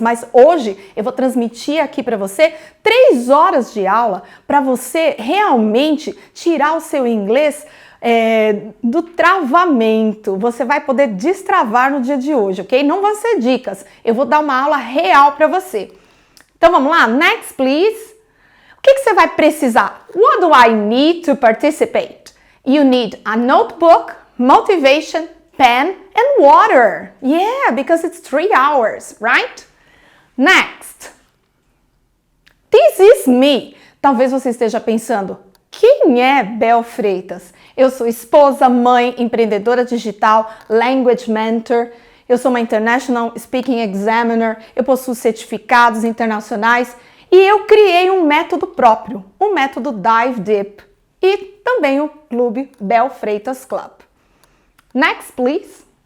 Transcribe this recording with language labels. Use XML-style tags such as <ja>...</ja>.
<pt>Mas hoje eu vou transmitir aqui para você 3 horas de aula para você realmente tirar o seu inglês do travamento. Você vai poder destravar no dia de hoje, ok? Não vão ser dicas. Eu vou dar uma aula real para você. Então vamos lá?</pt> <en>Next, please.</en> <pt>O que você vai precisar?</pt> <en>What do I need to participate? You need a notebook, motivation, pen and water. Yeah, because it's 3 hours, right? Next. This is me.</en> <pt>Talvez você esteja pensando, quem é Bel Freitas? Eu sou esposa, mãe, empreendedora digital, language mentor, eu sou uma International Speaking Examiner, eu possuo certificados internacionais e eu criei um método próprio, o método Dive Deep e também o clube Bel Freitas Club.</pt> <en>Next, please.</en>